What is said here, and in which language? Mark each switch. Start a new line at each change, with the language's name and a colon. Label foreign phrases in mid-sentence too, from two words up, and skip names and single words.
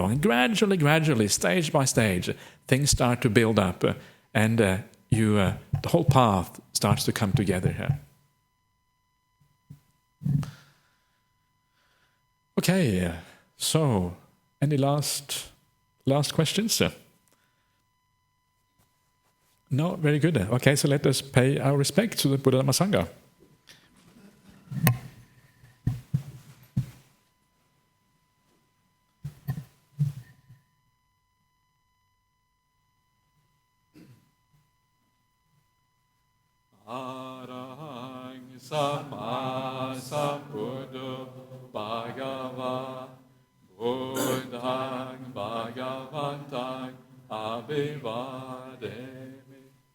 English: And gradually, stage by stage, things start to build up, and the whole path starts to come together here. Okay, so any last questions? No, very good. Okay, so let us pay our respect to the Buddha Dhamma Sangha.
Pali: Arahang Sama Sambuddho Bhagava Buddhang Bhagavantang Abhivademi